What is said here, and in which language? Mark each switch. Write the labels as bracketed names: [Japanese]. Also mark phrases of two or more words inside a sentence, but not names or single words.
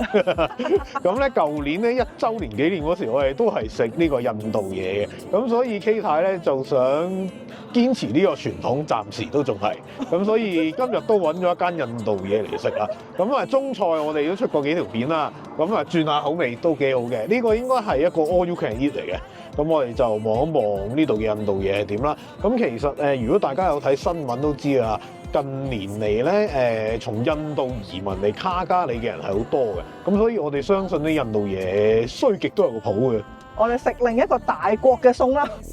[Cantonese] 咁咧，舊年咧1週年紀念嗰時，我哋都係食呢個印度嘢嘅，咁所以 K 太咧就想堅持呢個傳統，暫時都仲係。咁所以今日都揾咗一間印度嘢嚟食啦。咁啊，中菜我哋都出過幾條片啦，咁啊轉下口味都幾好嘅。呢個應該係一個 [English] all you can eat [Cantonese] 嚟嘅。咁我哋就望一望呢度嘅印度嘢係點啦。咁其實如果大家有睇新聞都知啊，近年嚟咧從印度移民嚟卡加里嘅人係好多嘅。咁所以我哋相信啲印度嘢衰極都有個譜嘅。我哋食另一個大國嘅餸啦。